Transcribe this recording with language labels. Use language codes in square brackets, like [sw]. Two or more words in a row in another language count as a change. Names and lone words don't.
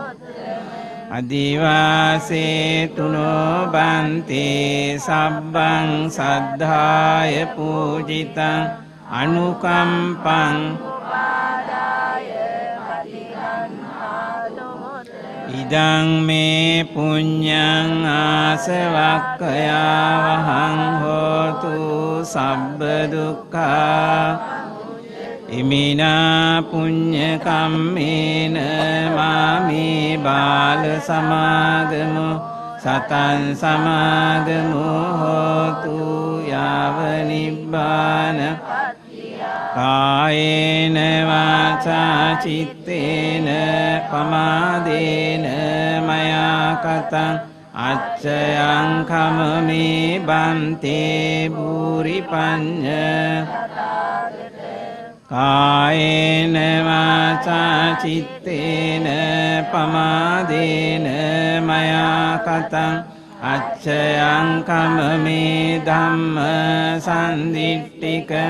[pi] අදිවාසේතුනෝ බන්තේ සබ්බං සද්ධාය පූජිතං අනුකම්පං ඉදං මේ පුඤ්ඤං ආසවක්ඛයා වහං හෝතු සබ්බ දුක්ඛා ඉමිනා පුඤ්ඤ කම්මේන මාමේ බාල සමාගමු සතං සමාගමු හෝතු යාව නිබ්බාන කායේන වාචා චිත්තේන පමාදේන මයා කතං අච්චයං කමමේ බන්තේ භූරි පඤ්ඤ කායේන වාචා චිත්තේන පමාදේන මයා කතං අච්චයං කමමේ ධම්ම සම්දිට්ඨික